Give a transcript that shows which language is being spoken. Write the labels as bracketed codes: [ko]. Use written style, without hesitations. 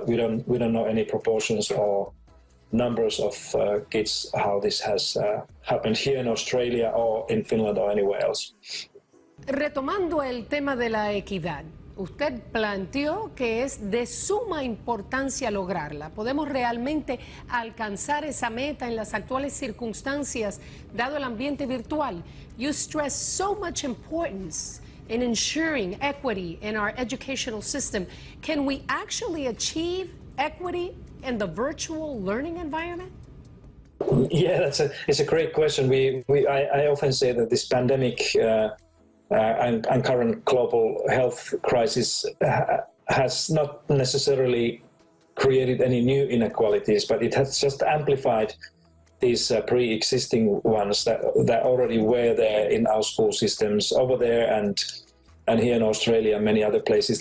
[en] But we don't know any proportions or numbers of kids how this has happened here in Australia or in Finland or anywhere else. [es] Retomando el tema de la equidad, usted planteó que es de suma importancia lograrla. ¿Podemos realmente alcanzar esa meta en las actuales circunstancias, dado el ambiente virtual? [en] You stress so much importance in ensuring equity in our educational system. Can we actually achieve equity in the virtual learning environment? Yeah, it's a great question. I often say that this pandemic and current global health crisis has not necessarily created any new inequalities, but it has just amplified these pre-existing ones that already were there in our school systems over there and here in Australia and many other places.